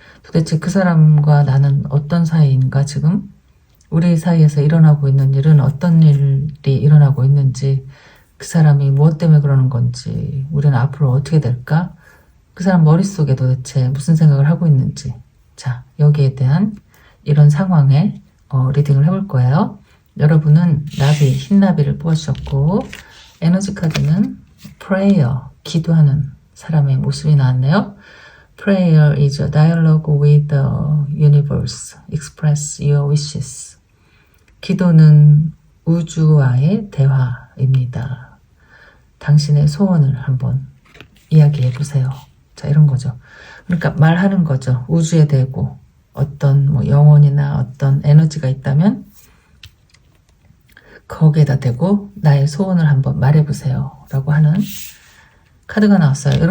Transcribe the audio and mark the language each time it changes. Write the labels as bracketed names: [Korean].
[Korean] 도대체 그 사람과 나는 어떤 사이인가, 지금 우리 사이에서 일어나고 있는 일은 어떤 일이 일어나고 있는지, 그 사람이 무엇 때문에 그러는 건지, 우리는 앞으로 어떻게 될까, 그 사람 머릿속에 도대체 무슨 생각을 하고 있는지. 자, 여기에 대한 이런 상황에 리딩을 해볼 거예요. 여러분은 나비, 흰나비를 뽑아주셨고, 에너지 카드는 prayer, 기도하는 사람의 모습이 나왔네요. [English] Prayer is a dialogue with the universe. Express your wishes. [Korean] 기도는 우주와의 대화입니다. 당신의 소원을 한번 이야기해 보세요. 자, 이런 거죠. 그러니까 말하는 거죠. 우주에 대고 어떤 영혼이나 어떤 에너지가 있다면 거기에다 대고 나의 소원을 한번 말해보세요 라고 하는 카드가 나왔어요.